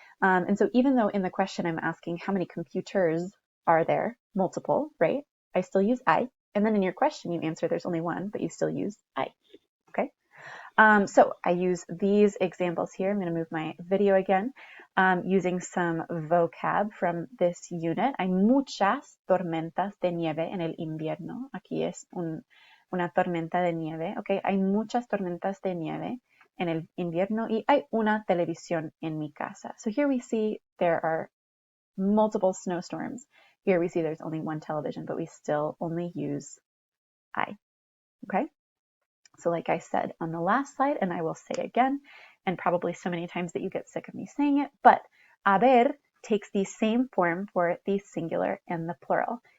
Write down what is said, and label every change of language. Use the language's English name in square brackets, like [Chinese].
[English] And so even though in the question I'm asking how many computers are there, multiple, right? I still use hay. And then in your question, you answer there's only one, but you still use hay, okay? So I use these examples here. I'm going to move my video again, using some vocab from this unit. [Spanish] Hay muchas tormentas de nieve en el invierno. Aquí es una tormenta de nieve. Okay, hay muchas tormentas de nieve en el invierno y hay una televisión en mi casa. [English] So here we see there are multiple snowstorms. Here we see there's only one television, but we still only use I. Okay? So like I said on the last slide, and I will say again, and probably so many times that you get sick of me saying it, but haber takes the same form for the singular and the plural.